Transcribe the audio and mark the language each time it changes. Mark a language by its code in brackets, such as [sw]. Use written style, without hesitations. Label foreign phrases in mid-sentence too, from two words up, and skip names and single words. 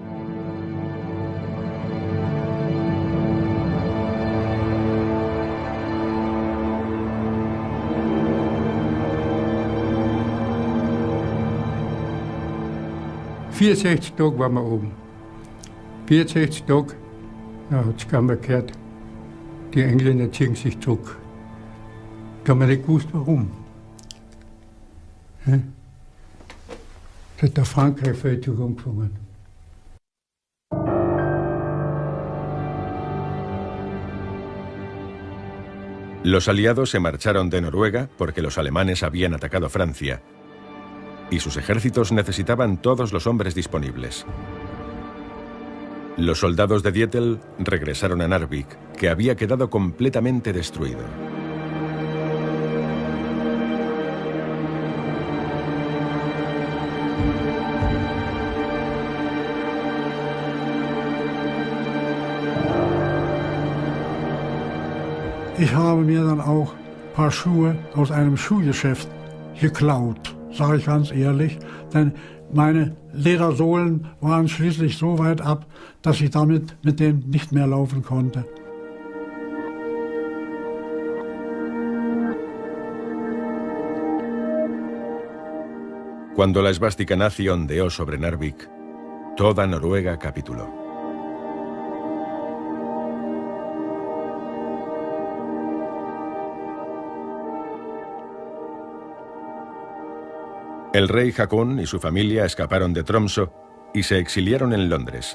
[de] ...64 Tage waren wir oben. 64 Tage, da hat es keiner gehört. Die Engländer ziehen sich zurück. Da haben wir nicht gewusst, warum. Da hat der Frankreich Feldzug angefangen. [es] Los aliados se marcharon de Noruega porque los alemanes habían atacado Francia y sus ejércitos necesitaban todos los hombres disponibles. Los soldados de Dietl regresaron a Narvik, que había quedado completamente destruido. [de] Ich habe mir dann auch ein paar Schuhe aus einem Schuhgeschäft geklaut, sage ich ganz ehrlich, denn meine Ledersohlen waren schließlich so weit ab, dass ich damit mit denen nicht mehr laufen konnte. [es] Cuando la esvástica nazi ondeó sobre Narvik, toda Noruega capituló. El rey Haakon y su familia escaparon de Tromsø y se exiliaron en Londres.